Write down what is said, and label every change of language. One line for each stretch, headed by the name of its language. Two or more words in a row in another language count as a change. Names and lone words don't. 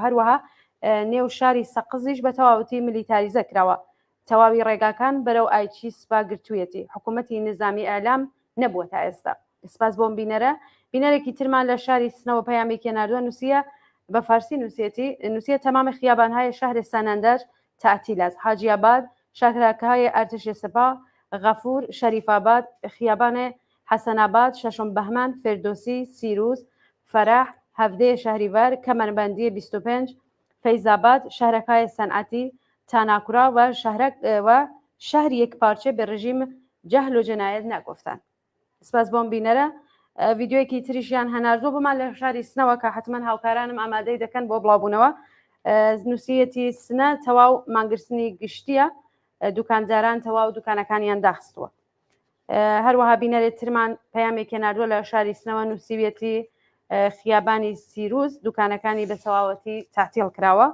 Central Kurdish: هەروەها نێو شاری سەقزیش بە تەواوەتی ملیتاریزە کراوە تەواوی ڕێگاکان بەرەو ئایچی سوپا گرتوویەتی حکوومەتی نظامی ئالام نەبووە تا ئێستا. سپاس بۆم بینەرێکی ترمان لە شاری سنەوە پەیامێکی ناردووە نووسە بە فارسی نووسە
Persian: تەمامی خیابانهای شهر سانندر تعطیل است. حاجی آباد، شاهراکهای ارتش سپاه، غفور، شریف آباد، خیابان حسن آباد، ششم بهمن، فردوسی، سیروز، فرح، هفده شهریور، کمربندی 25، فیض آباد، شهرکهای صنعتی، تاناکورا و شهر یک پارچه به رژیم جهل و جنایت نگفتن.
Central Kurdish: سپاس بۆم بینەرە ڤیددیوەیەکی تریشیان هەناردووە بۆمان لە شاری سنەوە کە حتمما هاوکارانم ئامادەی دەکەن بۆ بڵاوبوونەوە. نووسەتی سنە تەواو مانگرتنی گشتیە دوکانداران تەواو دوکانەکانیان داخستووە. هەروەها بینەرێت ترمان پەیامێکی ناردووە لە شاری سنەوە نووسەتی خیابانی سیروز دوکانەکانی بە تەواوەتی تعتیل کراوە.